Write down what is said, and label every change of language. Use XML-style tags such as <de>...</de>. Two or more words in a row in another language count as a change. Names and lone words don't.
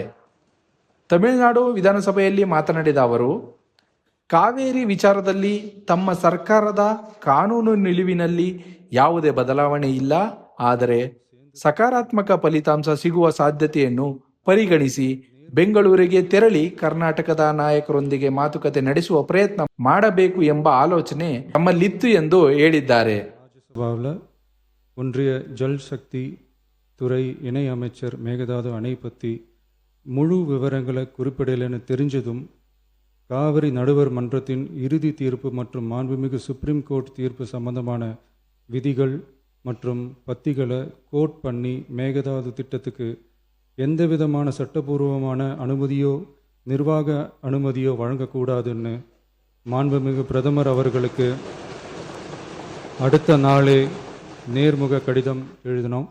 <kn>ತಮಿಳುನಾಡು ವಿಧಾನಸಭೆಯಲ್ಲಿ ಮಾತನಾಡಿದ ಅವರು, ಕಾವೇರಿ ವಿಚಾರದಲ್ಲಿ ತಮ್ಮ ಸರ್ಕಾರದ ಕಾನೂನು ನಿಲುವಿನಲ್ಲಿ ಯಾವುದೇ ಬದಲಾವಣೆ ಇಲ್ಲ. ಆದರೆ ಸಕಾರಾತ್ಮಕ ಫಲಿತಾಂಶ ಸಿಗುವ ಸಾಧ್ಯತೆಯನ್ನು ಪರಿಗಣಿಸಿ ಬೆಂಗಳೂರಿಗೆ ತೆರಳಿ ಕರ್ನಾಟಕದ ನಾಯಕರೊಂದಿಗೆ ಮಾತುಕತೆ ನಡೆಸುವ ಪ್ರಯತ್ನ ಮಾಡಬೇಕು ಎಂಬ ಆಲೋಚನೆ ತಮ್ಮಲ್ಲಿತ್ತು ಎಂದು ಹೇಳಿದ್ದಾರೆ.</kn> <ta>ஒன்றிய ஜல் சக்தி துறை இணை அமைச்சர் மேகதாது அணை பற்றி முழு விவரங்களை குறிப்பிடலைன்னு தெரிஞ்சதும் காவிரி நடுவர் மன்றத்தின் இறுதி தீர்ப்பு மற்றும் மாண்புமிகு</ta> <en>Supreme Court</en> <ta>தீர்ப்பு சம்பந்தமான விதிகள் மற்றும் பத்திகளை கோட் பண்ணி மேகதாது திட்டத்துக்கு எந்த விதமான சட்டபூர்வமான அனுமதியோ நிர்வாக அனுமதியோ வழங்கக்கூடாதுன்னு மாண்புமிகு பிரதமர் அவர்களுக்கு அடுத்த நாளே நேர்முக கடிதம் எழுதினோம்.</ta>